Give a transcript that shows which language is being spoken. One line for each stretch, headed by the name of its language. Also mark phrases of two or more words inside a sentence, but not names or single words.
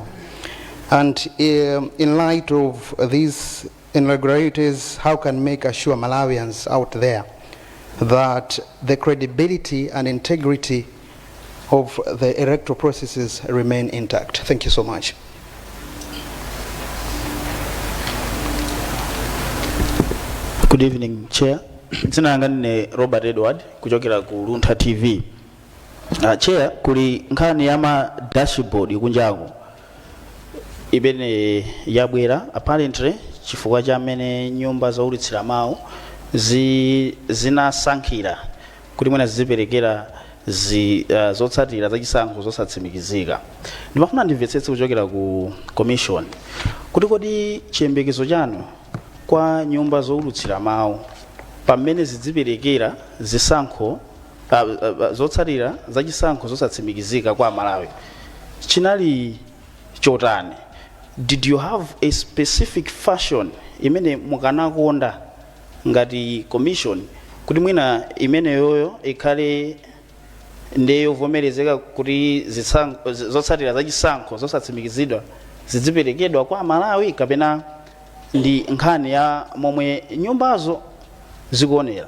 English: And in light of these irregularities, how can MEC assure Malawians out there that the credibility and integrity of the electoral processes remain intact? Thank you so much. Good evening, Chair.
Nyanja: Dzina langa ndine Robert Edward kuchokera ku Luntha TV. Chair, kuli nkhani ya ma dashboard kunjaku imene yabwera apparently chifukwa cha amene nyumba zaulitsira mawu zinasankhira kuti mwina ziziperekera zotsatira zachisankho zosatsimikizika. Ndimafuna ndimvetsetse kuchokera ku commission kuti kodi chiyembekezo chanu kwa nyumba zoulutsira mawu pamene zidziperekera zisankho zotsatira zachisankho zosatsimikizika kwa Malawi chinali chotani?
English: Did you have a specific fashion
Nyanja: imene mukanakonda ngati commission kuti mwina imene yoyo ikhale ndeyo vomerezeka kuti zotsatira zachisankho zosatsimikizidwa zidziperekedwa kwa Malawi, kapena ndi nkhani ya momwe nyumbazo zikuonera?